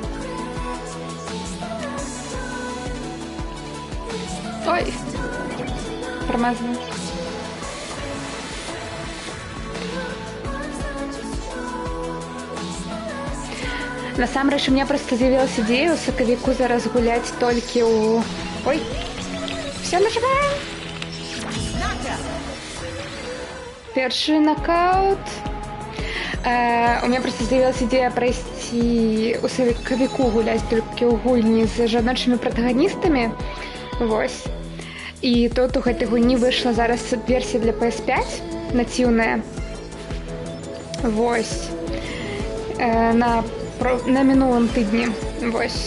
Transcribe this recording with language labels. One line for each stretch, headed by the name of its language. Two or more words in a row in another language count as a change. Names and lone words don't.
Russian: Ой, промазала.
Belarusian: Насамрэч,
Russian: у меня просто
Belarusian: з'явилась идея у сакавіку зараз гуляць толькі у...
Russian: Ой, все нажимаем.
Ukrainian: Перший нокаут.
Russian: У меня просто з'явилась идея пройти
Belarusian: у сакавіку гуляць толькі ў гульні з жаночымі протагоністамі. Вось. І тут у гэтай гульні выйшла зараз версія для PS5 націўная. Вось. На мінулым тыдні. Вось.